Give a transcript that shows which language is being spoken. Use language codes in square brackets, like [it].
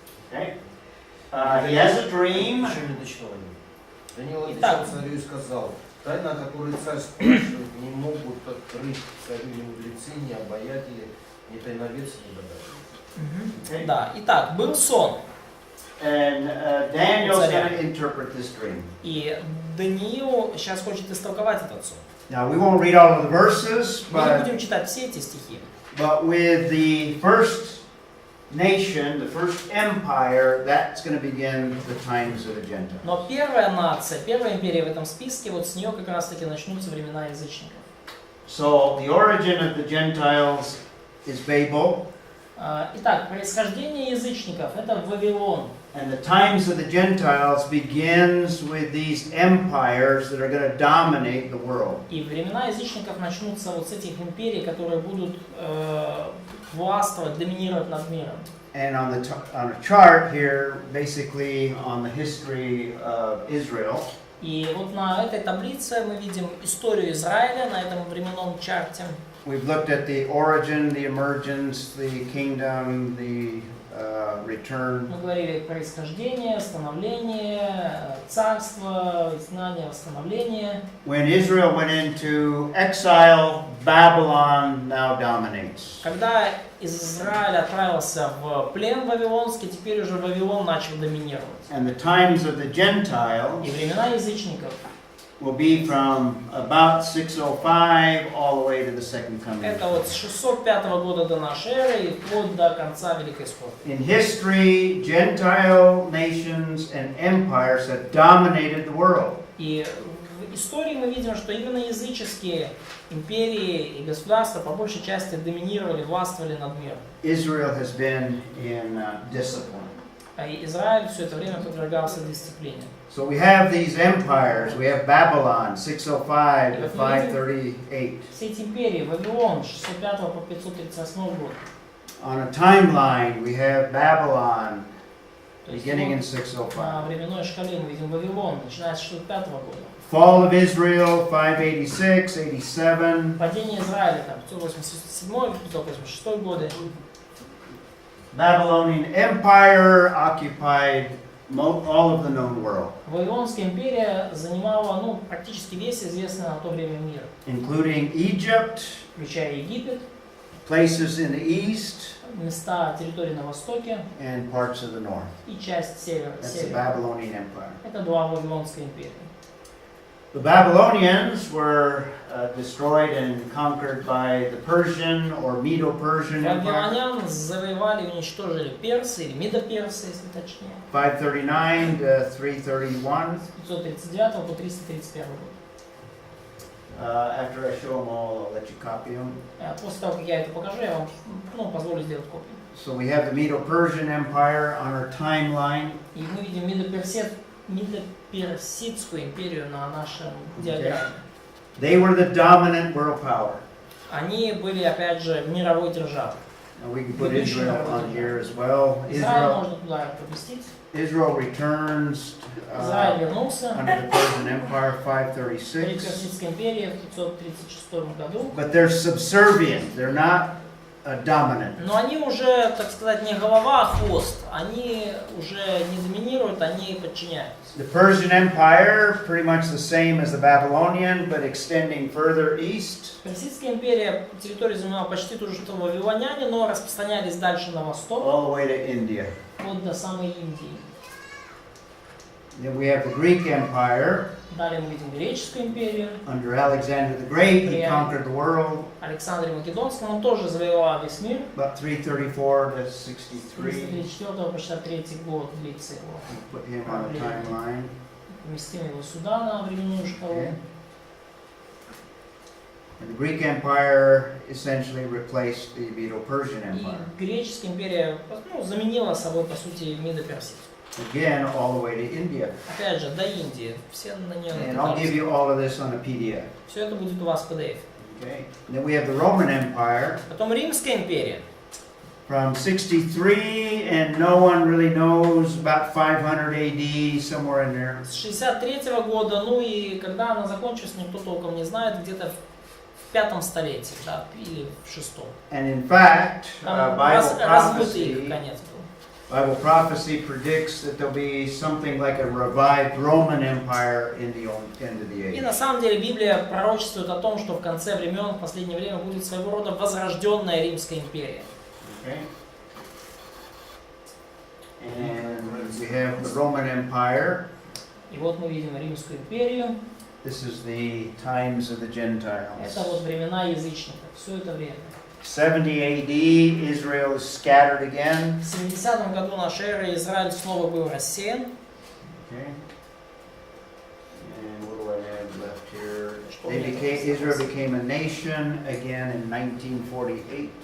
[en] Okay. He has a dream. [ru] Еще не начало. Даниил Итак. отвечал царю и сказал: тайна, о которой царь спрашивает, не могут открыть царю ни мудрецы, ни обаятели, Не приновец, не добавится. [en] Okay? [ru] Да, итак, был сон. [en] And Daniel's going to interpret this dream. [ru] И Даниил сейчас хочет истолковать этот сон. [en] Now, we won't read all of the verses, [ru] Мы не [en] but [ru] будем читать все эти стихи. [en] with the first nation, the first empire, that's going to begin the times of the Gentiles. [ru] Но первая нация, первая империя в этом списке, вот с нее как раз таки начнутся времена язычников. [en] So, the origin of the Gentiles is Babel, [ru] Итак, происхождение язычников – это Вавилон. [en] and the times of the Gentiles begins with these empires that are going to dominate the world. [ru] И времена язычников начнутся вот с этих империй, которые будут властвовать, доминировать над миром. [en] And on a chart here, basically on the history of Israel, [ru] И вот на этой таблице мы видим историю Израиля на этом временном чарте. [en] we've looked at the origin, the emergence, the kingdom, the return. [ru] Мы говорили происхождение, становление, царство, изгнание, восстановление. [en] When Israel went into exile, Babylon now dominates. [ru] Когда Израиль отправился в плен вавилонский, теперь уже Вавилон начал доминировать. [en] And the times of the Gentiles [ru] И времена язычников [en] will be from about 605 all the way to the second coming. [ru] это вот с 605 года до нашей эры и вплоть до конца Великой Скорби. [en] In history, Gentile nations and empires have dominated the world. [ru] И в истории мы видим, что именно языческие империи и государства по большей части доминировали, властвовали над миром. [en] Israel has been in discipline. [ru] А Израиль все это время подвергался дисциплине. [en] So we have these empires. We have Babylon, 605 to 538. [ru] Все эти империи, Вавилон, 605 по 538 год. [en] On a timeline, we have Babylon, [ru] То есть [en] beginning in [ru] на [en] 605. [ru] временной шкале мы видим Вавилон, начиная с 605 года. [en] Fall of Israel, 586, 87. [ru] Падение Израиля, там, 587, 586 годы. [en] Babylonian Empire occupied all of the known world, [ru] Вавилонская империя занимала, ну, практически весь известный на то время мир, [en] including Egypt, [ru] включая Египет, [en] places in the east, [ru] места территории на востоке [en] and parts of the north. [ru] и часть севера. [en] That's the Babylonian Empire. [ru] Это два Вавилонской империи. [en] The Babylonians were destroyed and conquered by the Persian or Medo-Persian Empire, [ru] Вавилонян завоевали и уничтожили персы, или медоперсы, если точнее, [en] 539 to 331. [ru] с 539 по 331 год. [en] After I show them all, I'll let you copy them. [ru] После того, как я это покажу, я вам позволю сделать копию. [en] So we have the Medo-Persian Empire on our timeline. [ru] И мы видим Медоперсидскую империю на нашем диаграмме. [en] They were the dominant world power. [ru] Они были, опять же, мировой державой. [en] And we can put Israel on here as well. [ru] Израиль можно туда поместить. [en] Israel returns [ru] Израиль вернулся [en] under the Persian Empire, [ru] при [en] 536. [ru] Персидской империи в 536 году. [en] But they're subservient. They're not dominant. [ru] Но они уже, так сказать, не голова, а хвост. Они уже не доминируют, они подчиняются. [en] The Persian Empire, pretty much the same as the Babylonian, but extending further east. [ru] Персидская империя территорию занимала почти ту же, что вавилоняне, но распространялись дальше на восток, [en] All the way to India. [ru] вплоть до самой Индии. [en] Then we have the Greek Empire. [ru] Далее мы видим Греческую империю. [en] Under Alexander the Great, he conquered the world. [ru] Александр Македонский, он тоже завоевал весь мир. [en] About 334 to 63. [ru] 334 по 63 год длится его. [en] Put him on a timeline. [ru] Поместим его сюда на временную шкалу. [en] Okay. And the Greek Empire essentially replaced the Medo-Persian Empire. [ru] И Греческая империя заменила собой, по сути, Медоперсидскую. [en] Again, all the way to India. [ru] Опять же, до Индии. Все на нее [en] And I'll give you all of this on a PDF. [ru] Все это будет у вас в PDF. [en] Okay. And then we have the Roman Empire. [ru] Потом Римская империя. [en] From 63, and no one really knows, about 500 AD, somewhere in there. [ru] С 63 года, ну и когда она закончилась, никто толком не знает, где-то в 5 столетии, да, или в 6. [en] And in fact, [ru] Там [en] Bible [ru] разбитый их [en] prophecy [ru] конец был. [en] Bible prophecy predicts that there'll be something like a revived Roman Empire in the end of the [ru] И [en] age. [ru] на самом деле Библия пророчествует о том, что в конце времен, в последнее время будет своего рода возрожденная Римская империя. [en] Okay? And we have the Roman Empire. [ru] И вот мы видим Римскую империю. [en] This is the times of the Gentiles. [ru] Это вот времена язычников. Все это время. [en] 70 AD, Israel is scattered again. [ru] В 70 году нашей эры Израиль снова был рассеян. [en] Okay. And what do I have left here? Israel became a nation again in 1948.